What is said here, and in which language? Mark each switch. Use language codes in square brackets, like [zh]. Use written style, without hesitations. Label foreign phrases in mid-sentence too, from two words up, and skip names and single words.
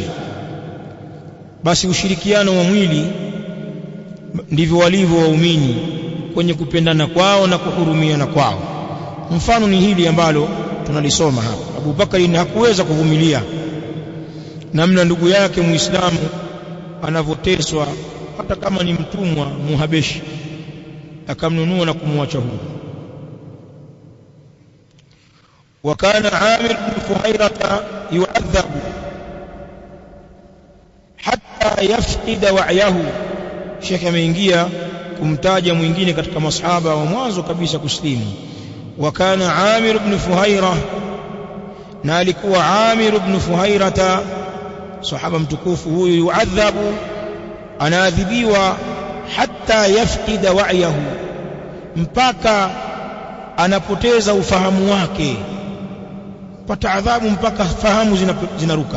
[sw] Basi ushirikiano wa mwili ndivyo walivyo waumini kwenye kupendana kwao na kuhurumiana kwao. Mfano ni hili ambalo tunalisoma hapa. Abu Bakari hakuweza kuvumilia namna ndugu yake Muislamu anavoteswa, hata kama ni mtumwa Muhabeshi, akamnunua na kumwacha huru. [ar] وكان عامر بن فهيرة يعذب حتى يفقد وعيه. [sw] Sheikh ameingia kumtaja mwingine katika masahaba wa mwanzo kabisa kuslimu. [ar] وكان عامر بن فهيرة, [sw] na alikuwa Amir ibn Fuhairata, sahaba mtukufu huyu, yuadhabu, anaadhibiwa, [ar] حتى يفقد وعيه, [sw] mpaka anapoteza ufahamu wake, pata adhabu mpaka fahamu zinaruka.